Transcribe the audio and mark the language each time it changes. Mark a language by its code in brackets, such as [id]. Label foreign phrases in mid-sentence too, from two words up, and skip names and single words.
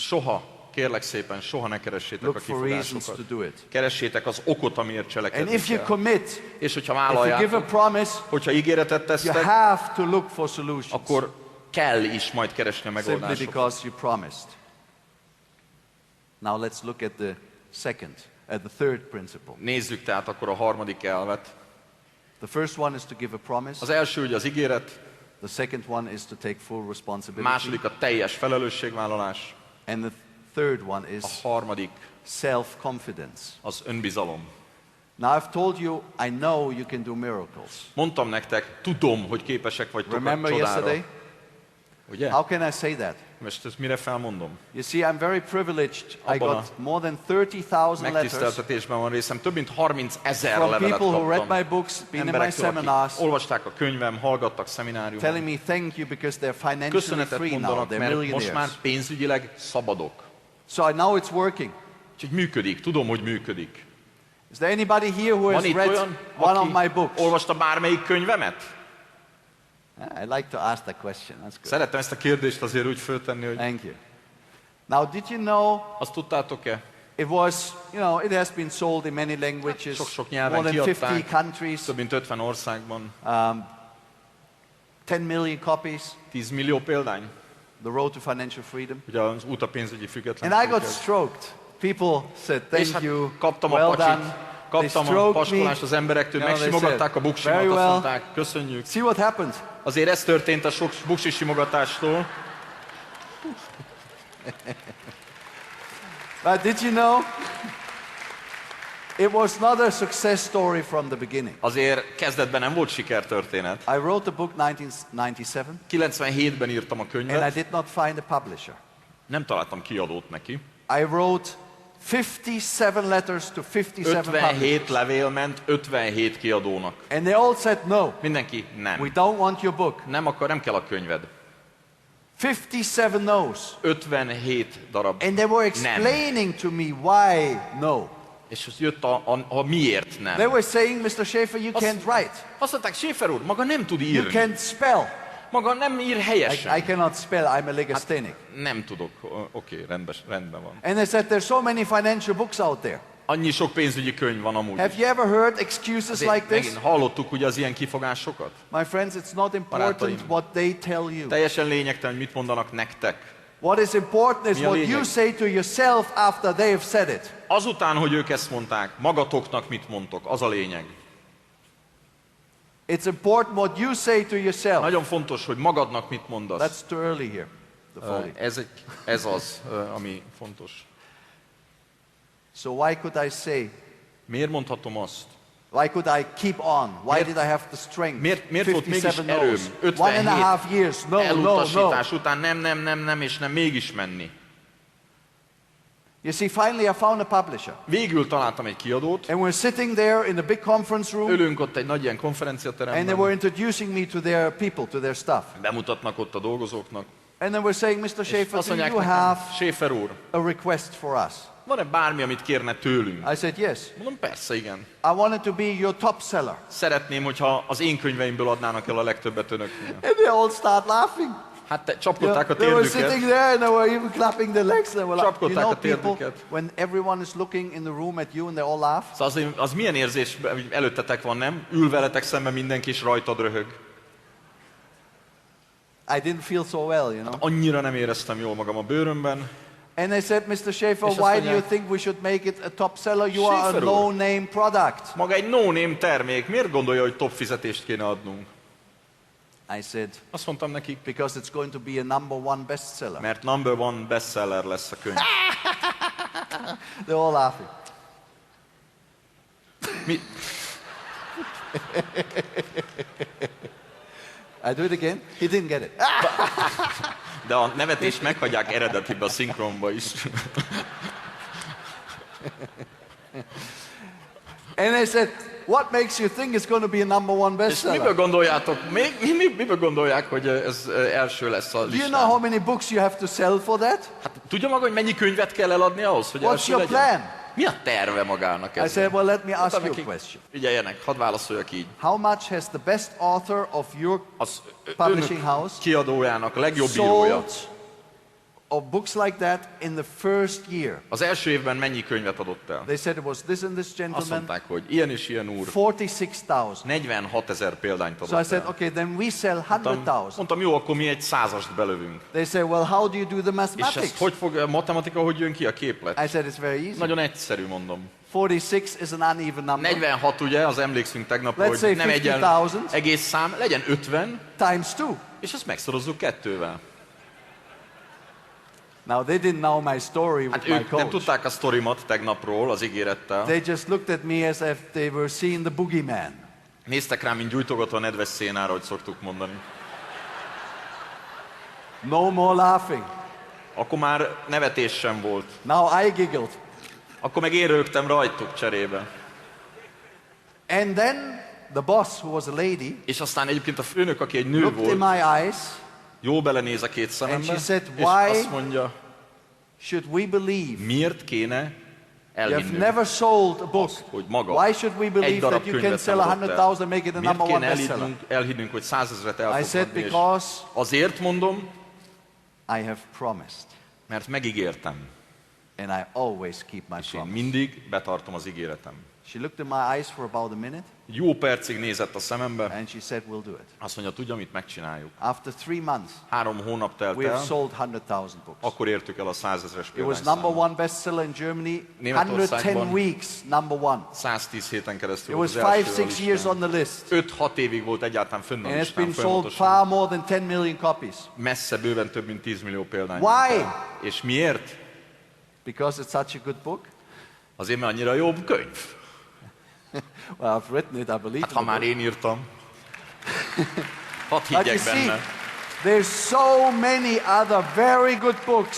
[hu] Soha, kérlek szépen, soha ne keressétek [en] Look a for reasons to [hu] kifogásokat. [en] do it. [hu] Keressétek az okot, amiért [en] And [hu] cselekedni [en] if you [hu] kell. [en] commit, [hu] És hogyha [en] if you give a [hu] vállaljátok, [en] promise, [hu] hogyha ígéretet [en] you [hu] tesztek, [en] have to look for solutions. [hu] akkor kell is majd keresni a [en] Simply [hu] megoldásokat. [en] because you promised. Now let's look at the third principle. [hu] Nézzük tehát akkor a harmadik elvet. [en] The first one is to give a promise. [hu] Az első ugye az ígéret, [en] The second one is to take full responsibility. [hu] Második a teljes felelősségvállalás. [en] And the third one is [hu] A harmadik [en] self-confidence. [hu] az önbizalom. [en] Now I've told you, I know you can do miracles. [hu] Mondtam nektek, tudom, hogy képesek vagytok a [en] Remember [hu] csodára. [en] yesterday? [hu] Ugye? [en] How can I say that? [hu] Most ezt mire felmondom? [en] You see, I'm very privileged. I [hu] Abban a [en] got more than 30,000 letters [hu] Megtiszteltetésben van részem. Több mint 30 000 [en] from [hu] levelet [en] people who read my [hu] kaptam. [en] books, been in my [hu] Emberektől, [en] seminars, [hu] akik olvasták a könyvem, hallgattak szemináriumon. [en] telling me thank you because they're financially [hu] Köszönetet [en] free now. [hu] mondanak, [en] They're [hu] mert most [en] millionaires. [hu] már pénzügyileg szabadok. [en] So I know it's working. [hu] Úgyhogy működik, tudom, hogy működik. [en] Is there anybody here who [hu] Van [en] has [hu] itt [en] read [hu] olyan, [en] one of [hu] aki [en] my books? [hu] olvasta bármelyik könyvemet? [en] I like to ask that question. That's good. [hu] Szeretem ezt a kérdést azért úgy föltenni, hogy [en] Thank you. Now, did you know [hu] azt tudtátok-e? [en] it was, it has been sold in many languages, [hu] Sok-sok nyelven [en] more than 50 [hu] kiadták, [en] countries, [hu] több mint 50 országban, [en] 10 million copies, [hu] 10 millió példány, [en] The Road to Financial Freedom. [hu] ugye az út a pénzügyi [en] And I got [hu] függetlenséghez. [en] stroked. People said, [hu] És [en] thank you, [hu] hát kaptam [en] well [hu] a pacsit, [en] done. [hu] kaptam [en] They [hu] a [en] stroked [hu] paskolást az emberektől, [en] they [hu] megsimogatták [en] said, [hu] a buksimat, [en] very [hu] azt [en] well. [hu] mondták, köszönjük. [en] See what happened. [hu] Azért ez történt a sok buksi simogatástól. [en] But did you know, it was not a success story from the beginning. [hu] Azért kezdetben nem volt sikertörténet. [en] I wrote the book 1997, [hu] 97-ben írtam a [en] and I [hu] könyvet, [en] did not find a publisher. [hu] nem találtam kiadót neki. [en] I wrote 57 letters to 57 publishers. [hu] 57 levél ment 57 kiadónak. [en] And they all said no. [hu] Mindenki [en] We [hu] nem. [en] don't want your book. [hu] Nem kell a könyved. [en] 57 no's. [hu] 57 darab. [en] And they were [hu] nem. [en] explaining to me why no. [hu] És az jött a miért nem. [en] They were saying, Mr. Schäfer, you can't write. [hu] Azt mondták, Schäfer úr, maga nem tud [en] You [hu] írni. [en] can't spell. [hu] Maga nem ír helyesen. [en] I cannot spell. I'm a legasthenic. [hu] Nem tudok. Oké, rendben van. [en] And they said, there's so many financial books out there. [hu] Annyi sok pénzügyi könyv van amúgy. [en] Have you ever heard excuses [hu] Azért [en] like this? [hu] megint hallottuk ugye az ilyen kifogásokat? [en] My friends, it's not important [hu] Barátaim. [en] what they tell you. [hu] Teljesen lényegtelen, hogy mit mondanak nektek. [en] What is important is [hu] Mi a [en] what [hu] lényeg? [en] you say to yourself after they have said it. [hu] Azután, hogy ők ezt mondták, magatoknak mit mondtok, az a lényeg. [en] It's important what you say to yourself. [hu] Nagyon fontos, hogy magadnak mit mondasz. [en] That's too early here. The folly. [hu] Ez az, ami fontos. [en] So why could I say? [hu] Miért mondhatom azt? [en] Why could I keep on? Why did I have the strength? [hu] Miért volt mégis 57 erőm? [en] no's. 1.5 years. No, no, no. [hu] Elutasítás után nem, és nem, mégis menni. [en] You see, finally I found a publisher. [hu] Végül találtam egy kiadót, [en] And we're sitting there in the big conference room. [hu] ülünk ott egy nagy ilyen [en] And they were [hu] konferenciateremben, [en] introducing me to their people, to their staff. [hu] bemutatnak ott a dolgozóknak, [en] And they were saying, Mr. [hu] és [en] Schäfer, [hu] azt [en] do [hu] mondják [en] you [hu] nekem, [en] have [hu] Schäfer úr, [en] a request for us? [hu] van-e bármi, amit kérne tőlünk? [en] I said, yes. [hu] Mondom, persze, igen. [en] I wanted to be your top seller. [hu] Szeretném, hogyha az én könyveimből adnának el a legtöbbet önöknél. [en] And they all start laughing. [hu] Hát csapkodták a [en] They were sitting [hu] térdüket. [en] there and they were even clapping their legs. They were like, [hu] Csapkodták a [en] people, [hu] térdüket. [en] when everyone is looking in the room at you and they all laugh. [hu] Szóval az milyen érzés, hogy előttetek van, nem? Ül veletek szemben mindenki, és rajtad röhög. [en] I didn't feel so well. [hu] Annyira nem éreztem jól magam a bőrömben. [en] And they said, Mr. Schäfer, [hu] És azt [en] why do you [hu] mondják, [en] think we should make it a top seller? You are a [hu] Schäfer úr. [en] no-name product. [hu] Maga egy no-name termék, miért gondolja, hogy top fizetést kéne adnunk? [en] I said, [hu] Azt mondtam nekik, [en] because it's going to be a #1 bestseller. [hu] mert [en] number one bestseller [hu] lesz a könyv. [en] They're all laughing. [hu] Mi? [en] I do it again. He didn't get it. [hu] De a nevetést meghagyják eredetibe a szinkronba is. [en] And they said, what makes you think it's going to be a #1 [hu] És miből [en] bestseller? [hu] gondoljátok, miből gondolják, hogy ez első lesz a [en] Do you know how [hu] listán? [en] many books you have to sell for that? [hu] Hát, tudja maga, hogy mennyi könyvet kell eladni ahhoz, hogy [en] What's [hu] első [en] your [hu] legyen? [en] plan? [hu] Mi a terve magának [en] I [hu] ez? [en] said, well, let me ask you a question. [hu] Figyeljenek, hadd válaszoljak így. [en] How much has the best author of your [hu] Az [en] publishing [hu] önök [en] house [hu] kiadójának a legjobb írója. [en] sold of books like that in the first year? [hu] Az első évben mennyi könyvet adott el? [en] They said it was this and this [hu] Azt [en] gentleman, [hu] mondták, hogy ilyen és ilyen úr 46,000. 46 000 példányt [en] So I [hu] adott [en] said, [hu] el. [en] okay, then we sell 100,000. [hu] Mondtam, jó, akkor mi egy 100-ast belövünk. [en] They said, well, how do you do the [hu] És [en] mathematics? [hu] ez hogy fog, a matematika hogy jön ki a képlet? [en] I said, it's very easy. [hu] Nagyon egyszerű, mondom. [en] 46 is an uneven number [hu] 46 ugye, az emlékszünk tegnap, [en] Let's say [hu] hogy nem 50,000. egész szám, legyen 50, [en] times 2. [hu] és ezt megszorozzuk 2-vel. [en] Now they didn't know my story [hu] Hát [en] with my [hu] ők nem [en] coach. [hu] tudták a sztorimat tegnapról, az ígérettel. [en] They just looked at me as if they were seeing the boogeyman. [hu] Néztek rám, mint gyújtogatva a nedves szénára, hogy szoktuk mondani. [en] No more laughing. [hu] Akkor már nevetés sem volt. [en] Now I giggled. [hu] Akkor meg én rögtem rajtuk cserébe. [en] And then the boss, who was a lady, [hu] És aztán egyébként a főnök, aki egy nő [en] looked in [hu] volt, [en] my eyes. [hu] jól belenéz a két szemembe, [en] And she said, [hu] és [en] "Why [hu] azt mondja, [en] should we believe? [hu] miért kéne [en] You have [hu] elhinnünk, [en] never sold a book. [hu] hogy maga [en] Why should we [hu] egy [en] believe [hu] darab [en] that you can [hu] könyvet [en] sell [hu] nem adott 100,000, el? [en] make it a [hu] Miért [en] number one [hu] kéne [en] bestseller? [hu] elhinnünk, hogy 100 000-et el [en] I [hu] fog [en] said [hu] adni, és [en] because [hu] azért mondom, [en] I have promised. [hu] mert megígértem, [en] And I always keep my [hu] és én [en] promise. [hu] mindig betartom az ígéretem. [en] She looked in my eyes for about a minute [hu] Egy jó percig nézett a szemembe, [en] and she said, we'll do it. [hu] azt mondja, tudja, mit megcsináljuk. [en] After 3 months, [hu] 3 hónap telt [en] we have [hu] el, [en] sold 100,000 books. [hu] akkor értük el a 100 000-es [en] It was number [hu] példányszámot. [en] one bestseller in Germany, [hu] Németországban [en] 110 weeks, number one. [hu] 110 héten keresztül [en] It was [hu] volt az első [en] 5-6 years on the list. [hu] 5-6 évig volt egyáltalán fönn a [en] And it's [hu] listán, [en] been sold [hu] folyamatosan. [en] far more than 10 million copies. [hu] Messze bőven több, mint 10 millió példány. [en] Why? [hu] És miért? [en] Because it's such a good book? [hu] Azért, mert annyira jobb könyv. [en] Well, I've written it, I believe [hu] Hát [en] in [hu] ha [en] the [hu] már [en] book. [hu] én írtam, hadd [en] But you [hu] higgyek [en] see, [hu] benne. [en] there's so many other very good books